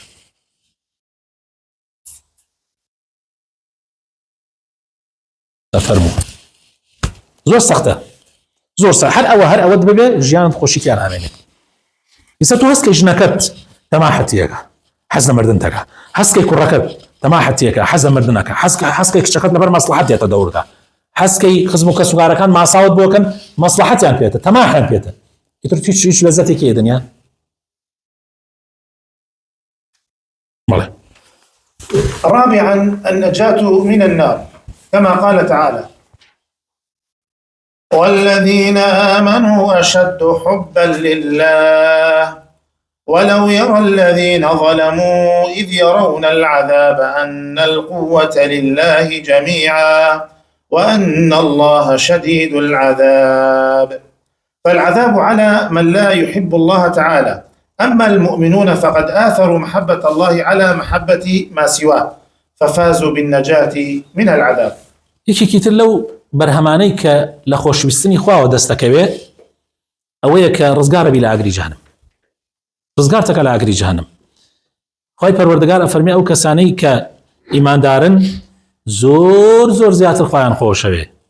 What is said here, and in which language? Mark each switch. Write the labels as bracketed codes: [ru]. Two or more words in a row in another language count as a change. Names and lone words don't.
[ckb] فەرموو زۆر سەختە زۆر سەخت هەر ئەوە ببێ ژیانت خۆشییان ئامێنێت ئیستا تو هەستکەی ژنەکەت تەماحەتیەکە حەز لە مردن دەکە هەستکەی کوڕەکەت تەماحەتیەکە حەز لە مردنەکە هەستکەی کچەکەت لەبەر مەسلحەتێتە دەوردا هەستکەی خزم و کەسوگارەکان ماساوت بۆکەن مەسلحەتیان پێێتە تەماحیان پێێتە ئیتر هیچ لەزەتێکی دنیا [ar] رابعا النجاة من النار، كما قال تعالى: والذين آمنوا أشد حبا لله ولو يرى الذين ظلموا إذ يرون العذاب أن القوة لله جميعا وأن الله شديد العذاب. فالعذاب على من لا يحب الله تعالى. أما المؤمنون فقد آثروا محبة الله على محبة ما سواه ففازوا بالنجاة من العذاب. [ckb] یەکێکی تر لەو بەرهەمانەی کە لە خۆشویستنی خواوە دەستەکەوێت ئەوەیە کە ڕزگارە بی لە ئاگری جەهەنەم، ڕزگار تەکە لە ئاگری جەهەنەم. خوای پەروەردگار ئەفەرمێ ئەو کەسانەی کە ئیماندارن زۆر زۆر زیاتر خۆیان خۆشەوێ.